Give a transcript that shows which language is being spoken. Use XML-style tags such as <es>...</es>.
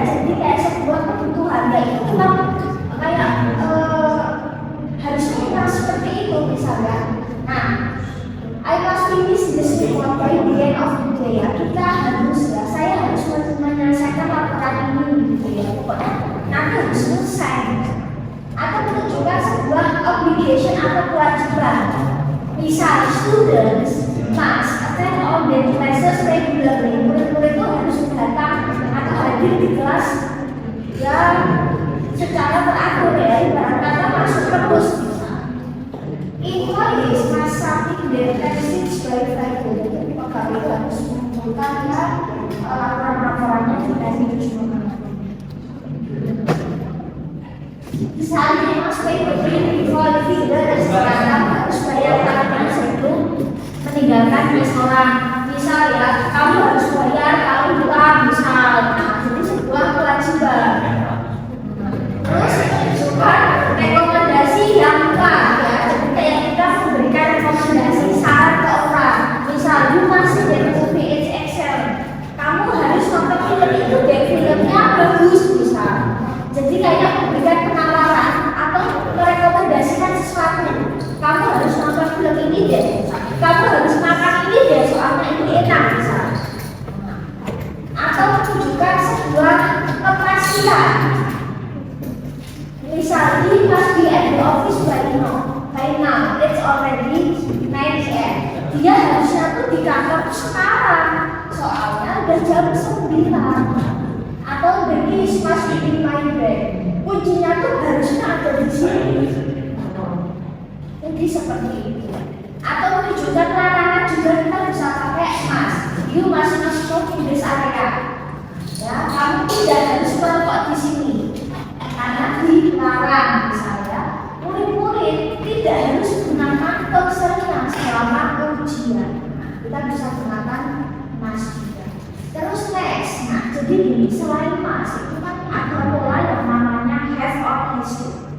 <id>Jadi kayak sebuah kebutuhan ya, itu memang kayak harusnya kita seperti itu misalnya.</id> <en>Nah, I must finish this report by the end of the day ya.</en> <id>Kita harus ya, saya harus menyelesaikan laporan ini gitu ya. Pokoknya nanti harus selesai. Atau menunjukkan sebuah obligation atau kewajiban.</id> <en>Misal students must attend all their classes regularly.</en> <id>Murid-murid itu harus datang atau hadir di kelas ya secara teratur ya. Ibarat kata masuk terus.</id> <en>Employees must submit their timesheets by Friday.</en> <id>Jadi pegawai itu harus mengumpulkan ya laporan-laporannya di hari Jumat. Misalnya</id> <en>mas pay the bill before leaving the restaurant,</en> <id>harus bayar tagihan sebelum meninggalkan restoran. Misal ya, kamu harus bayar kalau pulang misal. Nah, jadi sebuah kewajiban. Terus juga rekomendasi yang kuat ya. Jadi kayak kita memberikan rekomendasi saran ke orang.</id> <en>Misal, you must see the movie it's excellent.</en> <id>Kamu harus nonton film itu deh, filmnya bagus misal. Jadi kayak memberikan penawaran atau merekomendasikan sesuatu. Kamu harus nonton film ini deh. Kamu harus makan ini deh, soalnya ini enak misal. Atau menunjukkan sebuah kepastian.</id> <en>Misal, he must be at the office by now. It's already 9 AM.</en> <id>Dia harusnya tuh di kantor sekarang. Soalnya udah jam 9. Atau</id> <en>the keys must be in my bag.</en> <id>Kuncinya tuh harusnya ada di sini. Jadi seperti itu. Atau menunjukkan larangan juga kita bisa pakai must.</id> <en>You must not smoke in this area.</en> <id>Ya, kamu tidak harus merokok di sini. Karena dilarang misalnya. Murid-murid tidak harus gunakan tosernya selama ujian. Kita bisa gunakan must juga. Terus next, nah jadi gini, selain must itu kan ada pola yang namanya have or has to.</id>